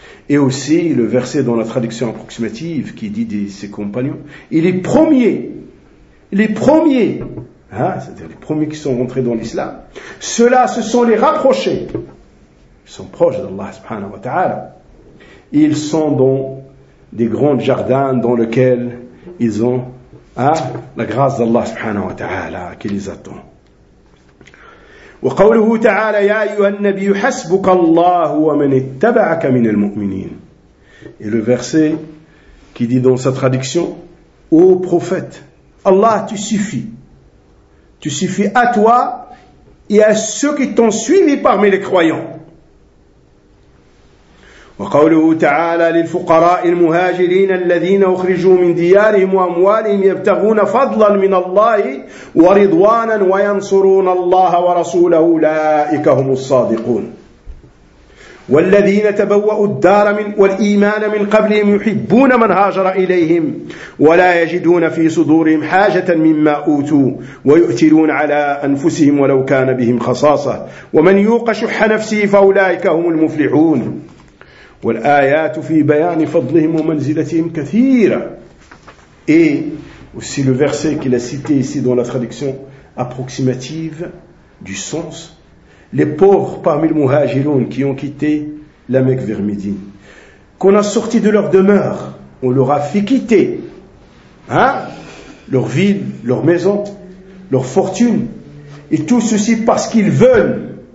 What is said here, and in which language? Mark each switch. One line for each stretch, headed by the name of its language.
French: Et aussi le verset dans la traduction approximative qui dit de ses compagnons, il est premier, les premiers, hein, c'est-à-dire les premiers qui sont rentrés dans l'islam, ceux-là, ce sont les rapprochés. Ils sont proches d'Allah subhanahu wa ta'ala. Ils sont dans des grands jardins dans lesquels ils ont, hein, la grâce d'Allah subhanahu wa ta'ala qui les attend.
Arabic: وقوله تعالى يا أيها النبي حسبك الله ومن اتبعك من المؤمنين.
French: Et le verset qui dit dans sa traduction, ô prophète, Allah te suffit. Tu suffis à toi et à ceux qui t'ont suivi parmi les croyants.
Arabic: وقوله تعالى للفقراء المهاجرين الذين أخرجوا من ديارهم وأموالهم يبتغون فضلا من الله ورضوانا وينصرون الله ورسوله أولئك هم الصادقون والذين تبوأوا الدار من والإيمان من قبلهم يحبون من هاجر إليهم ولا يجدون في صدورهم حاجة مما أوتوا ويؤثرون على أنفسهم ولو كان بهم خصاصة ومن يوق شح نفسه فأولئك هم المفلحون. والآيات في بيان فضلهم ومنزلتهم كثيرة.
French: Et aussi le verset qu'il a cité ici dans la traduction approximative du sens, les pauvres parmi les muhajirun qui ont quitté la Mecque vers Médine, qu'on a sorti de leur demeure, on leur a fait quitter, hein, leur ville, leur maison, leur fortune, et tout ceci parce qu'ils veulent.